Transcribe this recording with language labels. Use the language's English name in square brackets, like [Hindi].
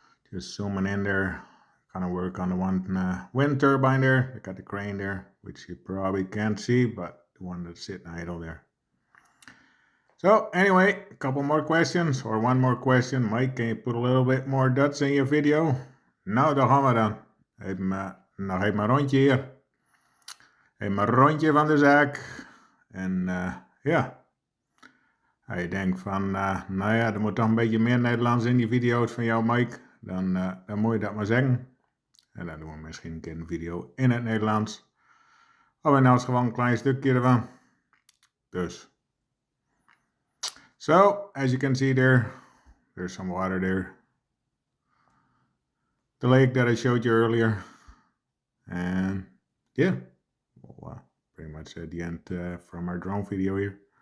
[English] Just zooming in there, kind of work on the one wind turbine there. I got the crane there, which you probably can't see, but the one that's sitting idle there. So anyway, a couple more questions, or one more question. Mike, can you put a little bit more Dutch in your video? [Dutch] Nou, daar gaan we dan. Nog even een rondje hier. Even een rondje van de zaak. En ja, hij denkt van, nou ja, er moet toch een beetje meer Nederlands in die video's van jou, Mike. Dan moet je dat maar zeggen. En dan doen we misschien een keer een video in het Nederlands. Of nou is gewoon een klein stukje ervan. Dus. [English] So, as you can see there, there's some water there. the lake that I showed you earlier. And yeah, well, pretty much at the end from our drone video here.